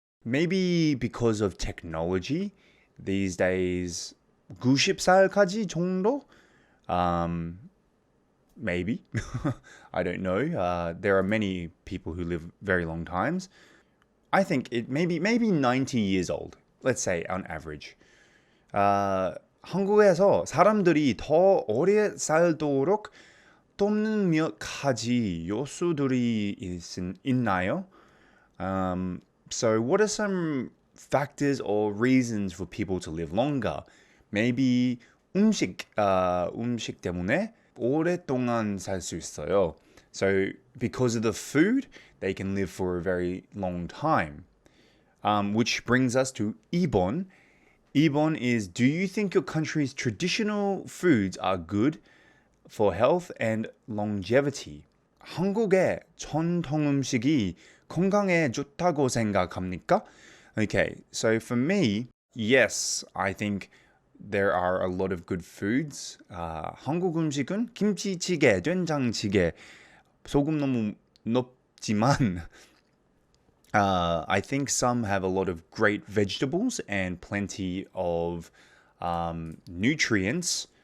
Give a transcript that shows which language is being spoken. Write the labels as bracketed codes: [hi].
[en] Maybe because of technology, these days [ko] 90살까지 정도? [en] Maybe. I don't know. There are many people who live very long times. I think it maybe 90 years old. Let's say on average. [ko] 한국에서 사람들이 더 오래 살도록 돕는 몇 가지 요소들이 있나요? [en] So what are some factors or reasons for people to live longer? [ko] Maybe 음식 때문에 오랫동안 살 수 있어요. [en] So because of the food, they can live for a very long time. Which brings us to Ibon. Ibon is, do you think your country's traditional foods are good for health and longevity? [ko] 한국의 전통 음식이 건강에 좋다고 생각합니까? [en] Okay, so for me, yes, I think there are a lot of good foods. [ko] 한국 음식은 김치찌개, 된장찌개, 소금 너무 높지만 [en] I think some have a lot of great vegetables and plenty of nutrients.